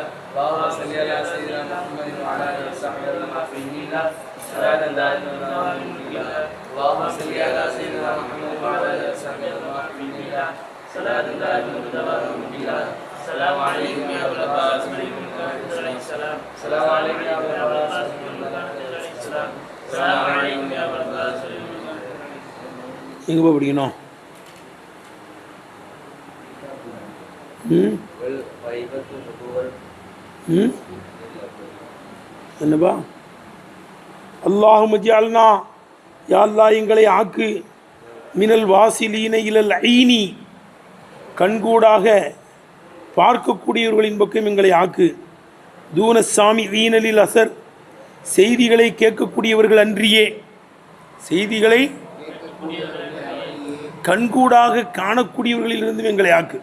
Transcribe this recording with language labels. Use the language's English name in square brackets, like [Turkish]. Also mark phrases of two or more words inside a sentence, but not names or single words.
[Arabic] اللهم صل على سيدنا محمد وعلى آله وصحبه وسلم بالله صلاة دائمة بدوام بالله. اللهم صل على سيدنا محمد وعلى آله وصحبه وسلم بالله صلاة دائمة بدوام بالله. السلام عليكم يا أبا العباس عليه السلام. السلام عليكم يا أبا العباس عليه السلام. السلام عليكم يا أبا العباس. [Tamil] எங்கே போய் படிக்கணும்? என்னப்பா? [Arabic] اللهم اجعلنا, يا الله [Tamil] எங்களை ஆக்கு, [Arabic] من الواصلين إلى العين, [Tamil] கண்கூடாக பார்க்கக்கூடியவர்களின் பக்கம் எங்களை ஆக்கு, [Arabic] دون السامعين للأثر, [Tamil] செய்திகளை கேட்கக்கூடியவர்கள் அன்றியே, செய்திகளை கண்கூடாக காணக்கூடியவர்களிலிருந்து எங்களை ஆக்கு.